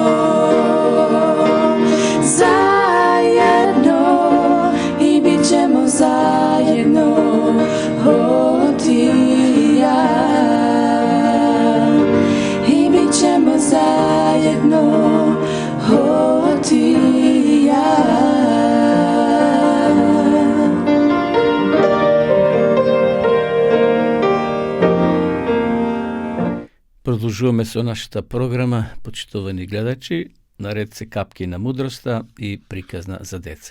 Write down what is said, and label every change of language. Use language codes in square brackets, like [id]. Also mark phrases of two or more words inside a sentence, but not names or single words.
[hr] Zajedno, o ti i ja, i bit ćemo zajedno, o ti i ja. [mk] Продолжуваме со нашата програма, почитувани гледачи, наред се капки на мудроста и приказна за деца.